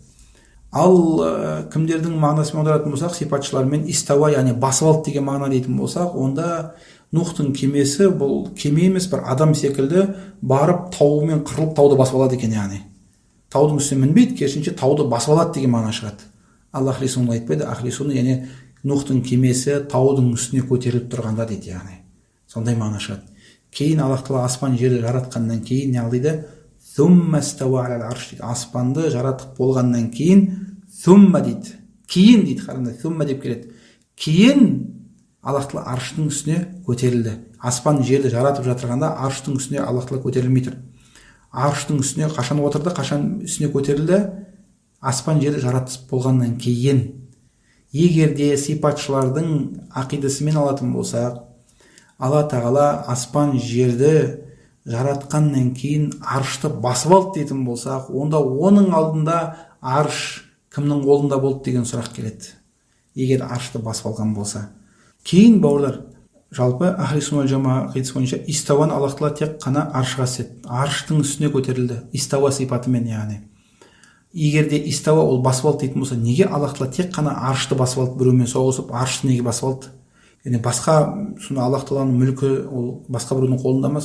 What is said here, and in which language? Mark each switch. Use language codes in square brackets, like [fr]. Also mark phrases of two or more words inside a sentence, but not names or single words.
[kk] Ал кімдердің мағынасымен аударатын болсақ, сипатшылармен истауа, яғни басып алды деген мағына дейтін болсақ, онда Нухтың кемесі бұл кеме емес, бір адам секілді барып тауымен қырылып тауды басып алады екен, яғни. Таудың үстіне мінбейді, керісінше тауды басып алады деген мағына шығады. Ал [ar] أهل السنة [kk] айтпайды, [ar] أهل السنة [kk] яғни Нухтың кемесі таудың үстіне көтеріліп тұрғанда дейді, яғни. Сондай мағына шығады. Кейін Аллах тағала аспан жерді жаратқаннан кейін не дейді? [ar] ثم استوى على العرش [kk] дейді. Аспанды жаратып болғаннан кейін thumma дейді. Кейін дейді, қараңдар, thumma деп келеді. Кейін Аллах тағала арштың үстіне көтерілді. Аспан жерді жаратып жатырғанда арштың үстіне Аллах тағала көтерілмей тұр. Арштың үстіне қашан отырды, қашан үстіне көтерілді? Аспан жерді жаратып болғаннан кейін. Егерде сипатшылардың ақидасымен алатын болсақ, Алла тағала аспан жерді жаратқаннан кейін аршты басып алды дейтін болсақ, онда оның алдында арш кімнің қолында болды деген сұрақ келеді, егер аршты басып алған болса. Кейін бауырлар, жалпы [ar] أهل السنة جماعة [kk] қидасы бойынша истауаны Аллах тағала тек қана аршқа істеді, арштың үстіне көтерілді, истауа сипатымен. Яғни егер де истауа ол басып алды дейтін болса, неге Аллах тағала тек қана аршты басып алды, біреумен соғысып аршты неге басып алды? Яғни басқа, сонда Аллах тағаланың мүлкі ол басқа біреудің қолында ма?